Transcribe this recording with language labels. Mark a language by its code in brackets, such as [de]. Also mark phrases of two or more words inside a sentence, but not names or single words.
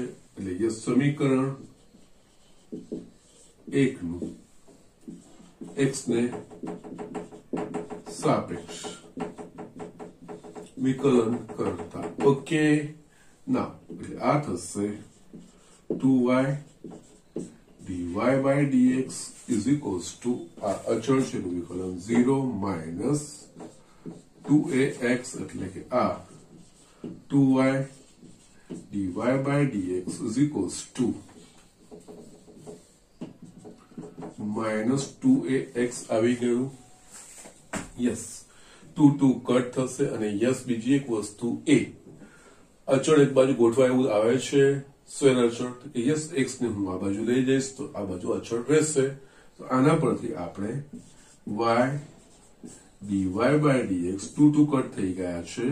[gu] એટલે યસ, સમીકરણ 1 નું x ને સાપેક્ષ વિકલન કરતા. ઓકે, ના એટલે આ થશે [en] 2y dy by dx is equals to [gu] આ અચળ છે નું વિકલન 0 માઇનસ 2ax એટલે કે આ [en] 2y dy by dx is equals to minus 2ax [gu] આવી ગયું. યસ, 2 કટ થશે. અને યસ, બીજી એક વસ્તુ a અચળ એક બાજુ ગોઠવાય એવું આવે છે સ્વૈર અચળ. યસ, x ને હું આ બાજુ લઈ જઈશ તો આ બાજુ અચળ રહેશે. તો આના પરથી આપણે [en] y dy by dx [gu] 2 કટ થઈ ગયા છે.